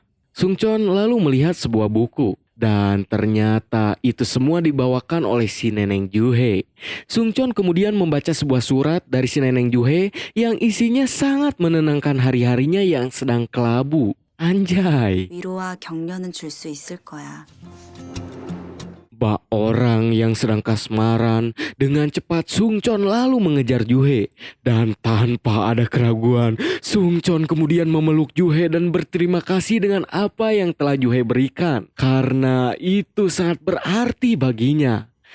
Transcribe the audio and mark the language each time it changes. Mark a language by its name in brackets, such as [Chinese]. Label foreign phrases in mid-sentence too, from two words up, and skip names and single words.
[Indonesian] Sungchon lalu melihat sebuah buku. Dan ternyata itu semua dibawakan oleh si Neneng Juhe. Sungchon kemudian membaca sebuah surat dari si Neneng Juhe yang isinya sangat menenangkan hari-harinya yang sedang kelabu. Anjay. [Korean] 위로와 격려는 줄 수 있을 거야. [Indonesian] Bak orang yang sedang kasmaran, dengan cepat Sungchon lalu mengejar Juhe. Dan tanpa ada keraguan, Sungchon kemudian memeluk Juhe dan berterima kasih dengan apa yang telah Juhe berikan. Karena itu sangat berarti baginya.